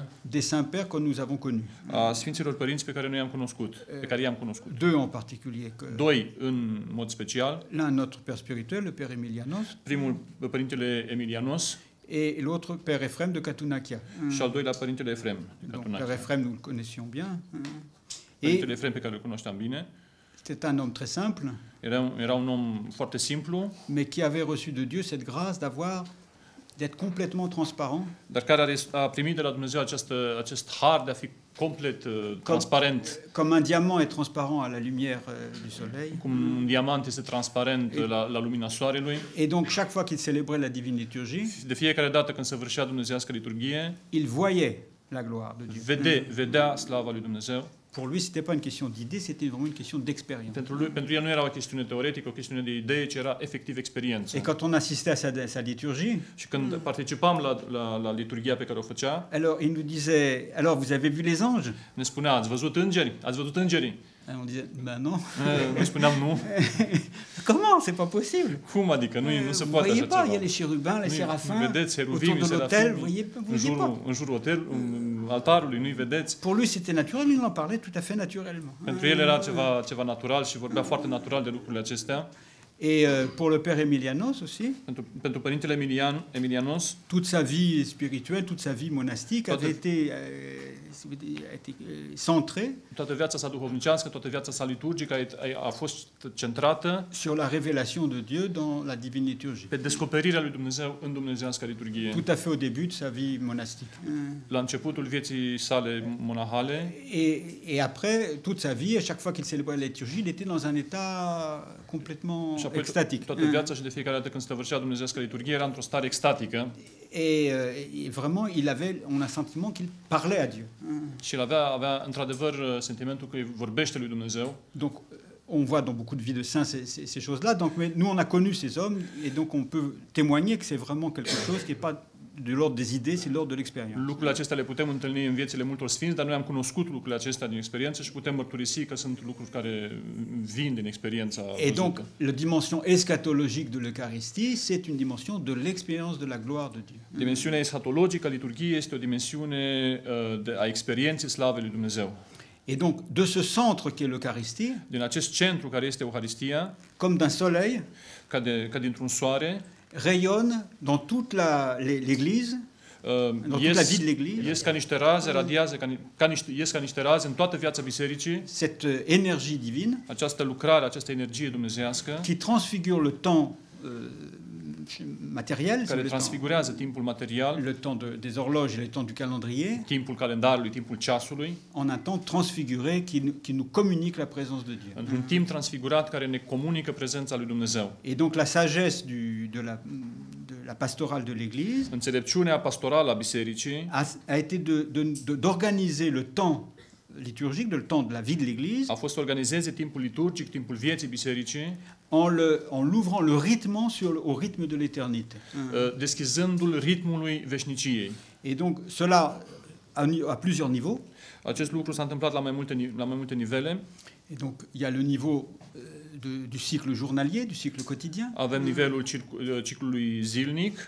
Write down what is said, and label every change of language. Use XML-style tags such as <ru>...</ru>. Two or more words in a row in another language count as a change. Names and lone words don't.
<fr>des saints pères que nous avons connus.</fr> <ro>A sfinților părinți pe care noi i-am cunoscut,</ro> <fr>Deux en particulier.</fr> <ro>Doi în mod special.</ro> <fr>L'un notre père spirituel, le père Emilianos.</fr> <ro>Primul părintele Emilianos.</ro> <fr>Et l'autre père Ephrem de Catunachia.</fr> <ro>Și al doilea părintele Ephrem de</ro> <fr>Donc Catunachia. père Ephrem nous le connaissions bien.</fr> <ro>Părintele Ephrem pe care îl cunoșteam bine.</ro> <fr>C'était un homme très simple.</fr> <ro>Era un om foarte simplu.</ro> <fr>Mais qui avait reçu de Dieu cette grâce d'être complètement transparent.</fr> <ro>Dar care a primit de la Dumnezeu acest har de a fi complet transparent.</ro> <fr>Comme un diamant est transparent à la lumière du soleil.</fr> <ro>Cum un diamant este transparent la lumina soarelui.</ro> <fr>Et donc chaque fois qu'il célébrait la divine liturgie,</fr> <ro>de fiecare dată când săvârșea dumnezeiască liturghie,</ro> <fr>il voyait la gloire de Dieu.</fr> <ro>Vedea slava lui Dumnezeu.</ro> <fr>Pour lui, c'était pas une question d'idée, c'était vraiment une question d'expérience.</fr> <ro>Pentru el nu era o chestiune teoretică, o chestiune de idee, ci era efectiv experiență.</ro> <fr>Et quand on assistait à sa liturgie,</fr> <ro>și când participam la liturghia pe care o făcea,</ro> <fr>alors il nous disait, alors vous avez vu les anges?</fr> <ro>Ne spunea, ați văzut îngerii?</ro> <fr>Et on disait, ben non.</fr> <ro>Noi spuneam nu.</ro> <fr>Comment? C'est pas possible.</fr> <ro>Cum adică? Nu se poate așa ceva.</ro> <fr>Vous voyez pas, il y a les chérubins, les séraphins, autour de l'autel, vous voyez pas.</fr> <ro>În jurul altarului, nu-i vedeți.</ro> <fr>Pour lui, c'était naturel, il en parlait tout à fait naturellement.</fr> <ro>Pentru el era ceva natural și vorbea foarte natural de lucrurile acestea.</ro> <fr>Et pour le père Emilianos aussi,</fr> <ro>pentru părintele Emilianos,</ro> <fr>toute sa vie spirituelle, toute sa vie monastique avait été centrée</fr> <ro>toată viața sa duhovnicească, toată viața sa liturgică a fost centrată</ro> <fr>sur la révélation de Dieu dans la divine liturgie.</fr> <ro>Pe descoperirea lui Dumnezeu în dumnezeiasca liturghie.</ro> <fr>Tout à fait au début de sa vie monastique.</fr> <ro>La începutul vieții sale monahale.</ro> <fr>Et après toute sa vie, à chaque fois qu'il célébrait la liturgie, il était dans un état complètement extatique.</fr> <ro>Toată viața și de fiecare dată când săvârșea dumnezeiasca liturghie era într-o stare extatică.</ro> <fr>Et vraiment, on a un sentiment qu'il parlait à Dieu.</fr> <ro>Și el avea într-adevăr sentimentul că vorbește lui Dumnezeu.</ro> <fr>Donc on voit dans beaucoup de vies de saints ces choses-là. Donc nous on a connu ces hommes et donc on peut témoigner que c'est vraiment quelque chose qui est pas de l'ordre des idées, c'est de l'ordre de l'expérience.</fr> <ro>Lucrurile acestea le putem întâlni în viețile multor sfinți, dar noi am cunoscut lucrurile acestea din experiență și putem mărturisi că sunt lucruri care vin din experiența văzută.</ro> <fr>Et donc la dimension eschatologique de l'Eucharistie, c'est une dimension de l'expérience de la gloire de Dieu.</fr> <ro>Dimensiunea eschatologică a liturghiei este o dimensiune a experienței slavei lui Dumnezeu.</ro> <fr>Et donc de ce centre qui est l'Eucharistie,</fr> <ro>din acest centru care este Eucharistia,</ro> <fr>comme d'un soleil,</fr> <ro>ca dintr-un soare,</ro> <fr>rayonne dans toute l'Église, dans toute la vie de l'Église.</fr> <ro>Ies ca niște raze, radiază ca niște raze în toată viața bisericii.</ro> <fr>Cette énergie divine,</fr> <ro>această lucrare, această energie dumnezeiască,</ro> <fr>qui transfigure le temps matériel,</fr> <ro>care transfigurează timpul material,</ro> <fr>le temps des horloges et le temps du calendrier,</fr> <ro>timpul calendarului, timpul ceasului,</ro> <fr>en un temps transfiguré qui nous communique la présence de Dieu.</fr> <ro>Într-un timp transfigurat care ne comunică prezența lui Dumnezeu.</ro> <fr>Et donc la sagesse de la pastorale de l'Église,</fr> <ro>înțelepciunea pastorală a bisericii,</ro> <fr>a été d'organiser le temps liturgique, le temps de la vie de l'Église,</fr> <ro>a fost să organizeze timpul liturgic, timpul vieții bisericii,</ro> <fr>en l'ouvrant, le rythmant au rythme de l'éternité.</fr> <ro>Deschizându-l ritmului veșniciei.</ro> <fr>Et donc cela à plusieurs niveaux.</fr> <ro>Acest lucru s-a întâmplat la mai multe nivele.</ro> <fr>Et donc il y a le niveau du cycle journalier, du cycle quotidien.</fr> <ro>Avem nivelul ciclului zilnic,</ro>